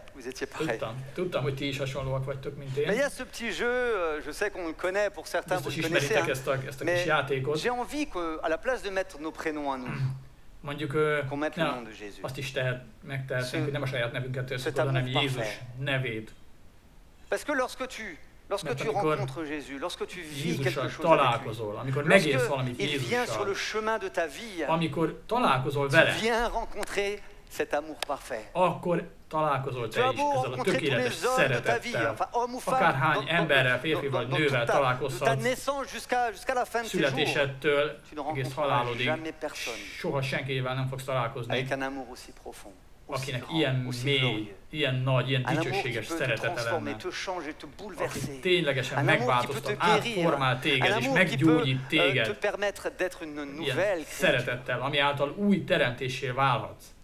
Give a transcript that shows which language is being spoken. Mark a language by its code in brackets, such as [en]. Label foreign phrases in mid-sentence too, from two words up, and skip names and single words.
[hu] Tudtam, hogy ti is hasonlóak vagytok, mint én. Biztos ismeritek ezt a kis játékot. Mondjuk, azt is megtehetnénk, hogy nem a saját nevünket tesszük oda, hanem Jézus nevét. [fr] Lorsque tu rencontres Jézus, lorsque tu vis quelque chose avec lui, lorsque il vient sur le chemin de ta vie, tu viens rencontrer cet amour parfait. [hu] Akkor találkozol te is ezzel a tökéletes szeretettel. Akárhány emberrel, férfival, nővel találkozhatsz, születésedtől egész halálodig, soha senkivel nem fogsz találkozni, akinek ilyen mély, ilyen nagy, ilyen dicsőséges szeretete lenne, aki ténylegesen megváltoztat, átformál téged és meggyógyít téged ilyen szeretettel, ami által új teremtéssé válhatsz.